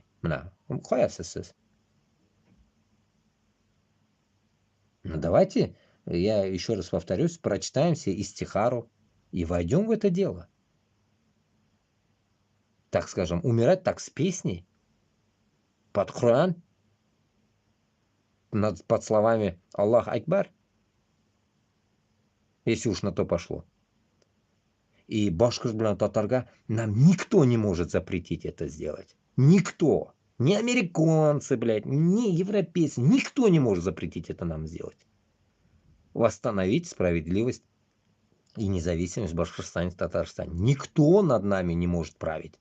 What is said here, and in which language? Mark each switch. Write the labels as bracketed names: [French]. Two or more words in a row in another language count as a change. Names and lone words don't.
[Russian] Ну, давайте, я еще раз повторюсь, прочитаемся истихару и войдем в это дело. Так скажем, умирать так с песней, под Коран, под словами [Arabic] الله أكبر, [Russian] если уж на то пошло. И [Tatar] башкирт белән татарга [Russian] нам никто не может запретить это сделать. Никто. Ни американцы, блядь, ни европейцы. Никто не может запретить это нам сделать. Восстановить справедливость и независимость в Башкортостане и Татарстане. Никто над нами не может править.